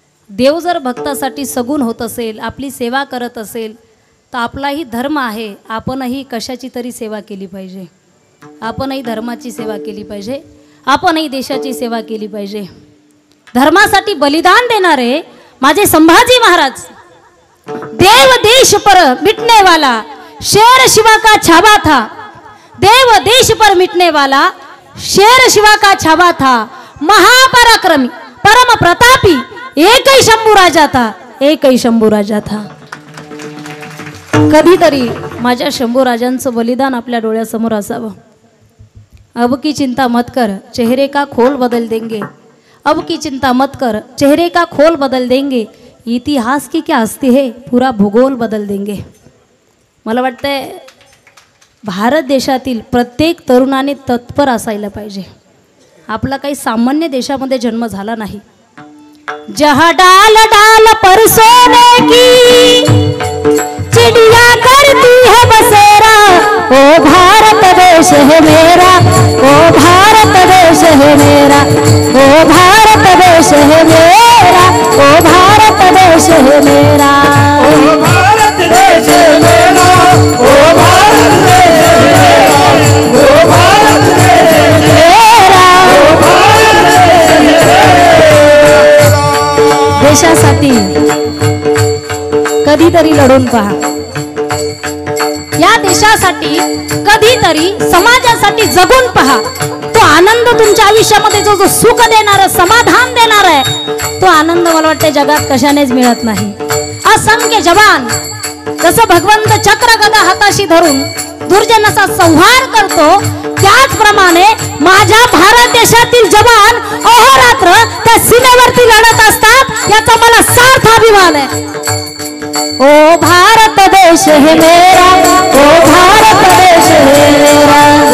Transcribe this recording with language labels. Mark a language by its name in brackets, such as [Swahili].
[Marathi] देव जर भक्तासाठी सगुण होत असेल, आपली सेवा करत असेल, तर आपलाही धर्म आहे, आपणही कशाची तरी सेवा केली पाहिजे. आपणही धर्माची सेवा केली पाहिजे, आपणही देशाची सेवा केली पाहिजे. धर्मासाठी बलिदान देणारे माझे संभाजी महाराज. [Hindi] देव देश पर मिटने वाला शेर शिवा का छावा था. देव देश पर मिटने वाला शेर शिवा का छावा था. महापराक्रमी परम प्रतापी एक ही शंभू राजा था, एक ही शंभू राजा था. [Marathi] कधीतरी माझ्या शंभू राजांचं बलिदान आपल्या डोळ्यासमोर असावं. [Hindi] अब की चिंता मत कर, चेहरे का खोल बदल देंगे. अब की चिंता मत कर, चेहरे का खोल बदल देंगे. इतिहास की क्या हस्ती है, पूरा भूगोल बदल देंगे. [Marathi] मला वाटतंय भारत देशातील प्रत्येक तरुणाने तत्पर असायला पाहिजे. आपला काही सामान्य देशामध्ये जन्म झाला नाही. [Hindi] जहाँ डाल डाल पर सोने की चिड़िया करती है बसेरा. ओ भारत देश है मेरा, ओ भारत देश है मेरा, ओ भारत देश है मेरा, ओ भारत देश है मेरा, ओ भारत देश है मेरा, ओ भारत देश है मेरा, ओ भारत देश है मेरा, ओ भारत देश है मेरा. [Marathi] देशासाठी कधीतरी लढून पहा. या देशासाठी कधीतरी समाजासाठी जगून पहा. तो आनंद तुमच्या आयुष्यामध्ये जो जो सुख देणार, समाधान देणार आहे, तो आनंद मला वाटते जगात कशानेच मिळत नाही. असंख्य जवान जसं भगवंत चक्र गदा हाताशी धरून दुर्जनाचा संहार करतो, त्याचप्रमाणे माझ्या भारत देशातील जवान अहोरात्र त्या सीमेवरती लढत असतात. याचा मला सार्थ अभिमान आहे. [Hindi] ओ भारत देश है मेरा, ओ भारत देश है मेरा,